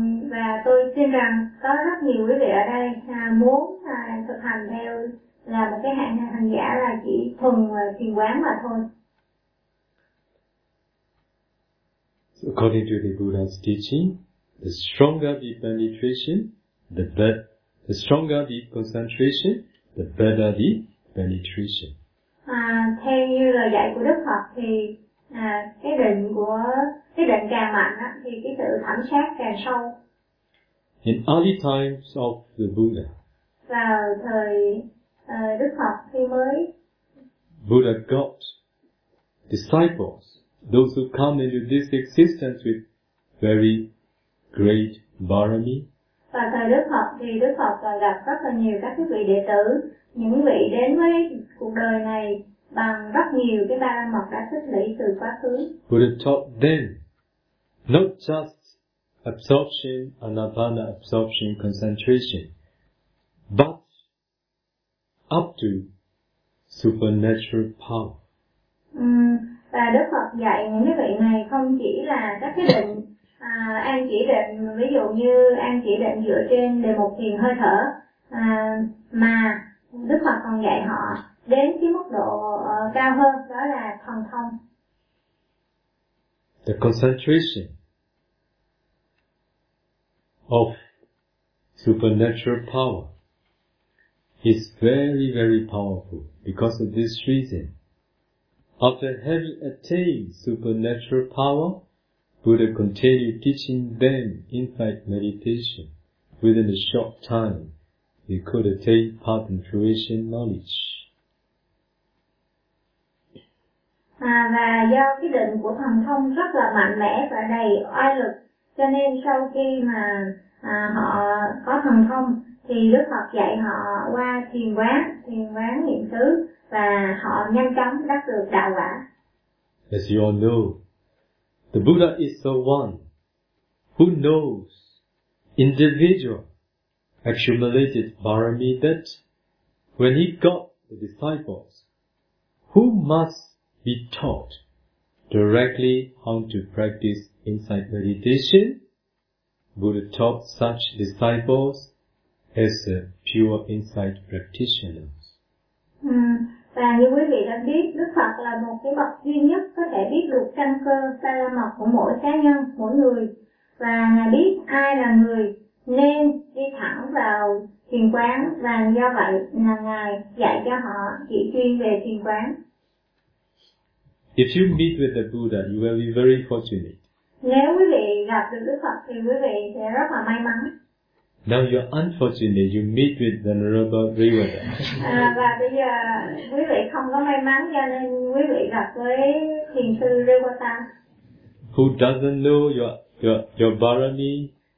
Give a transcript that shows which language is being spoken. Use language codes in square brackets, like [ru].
[vi] Và tôi tin rằng có rất nhiều quý vị ở đây muốn thực hành theo là một cái hạng hành giả là chỉ thuần thiền quán mà thôi. [en] So according to the Buddha's teaching, the stronger the penetration, the better. The stronger the concentration, the better the penetration. [vi] Theo như lời dạy của Đức Phật thì cái định càng mạnh á thì cái sự thẩm sát càng sâu. [en] In early times of the Buddha. [vi] Vào thời Đức Phật khi mới. [en] Buddha got disciples, those who come into this existence with very great barami. [vi] Và thời Đức Phật thì Đức Phật còn gặp rất là nhiều các quý vị đệ tử, những vị đến với cuộc đời này bằng rất nhiều cái ba la mật đã tích lũy từ quá khứ. [en] Buddha taught them not just absorption, anapana absorption, concentration, but up to supernatural power. [vi] Và Đức Phật dạy những cái vị này không chỉ là các cái định an chỉ định, ví dụ như an chỉ định dựa trên đề mục thiền hơi thở, mà Đức Phật còn dạy họ đến cái mức độ cao hơn, đó là thần thông. [en] The concentration of supernatural power is very very powerful. Because of this reason, after having attained supernatural power, Buddha continued teaching them insight meditation. Within a short time, they could attain path and fruition knowledge. [vi] Và do cái định của thần thông rất là mạnh mẽ và đầy oai lực, cho nên sau khi mà họ có thần thông, thì Đức Phật dạy họ qua thiền quán niệm xứ, và họ nhanh chóng đắc được đạo quả. [en] As you all know, the Buddha is the one who knows individual accumulated barami, that when he got the disciples, who must be taught directly how to practice insight meditation, Buddha taught such disciples as a pure insight practitioners. [vi] Và như quý vị đã biết, Đức Phật là một cái bậc duy nhất có thể biết được căn cơ sa la mật của mỗi cá nhân, mỗi người. Và Ngài biết ai là người nên đi thẳng vào thiền quán, và do vậy là Ngài dạy cho họ chỉ chuyên về thiền quán. [en] If you meet with the Buddha, you will be very fortunate. [vi] Nếu quý vị gặp được Đức Phật thì quý vị sẽ rất là may mắn. [en] Now you're unfortunate, you meet with Venerable Rivada. [vi] Và bây giờ quý vị không có may mắn, cho nên quý vị gặp với thiền sư Rivada. [en] Who doesn't know your barami?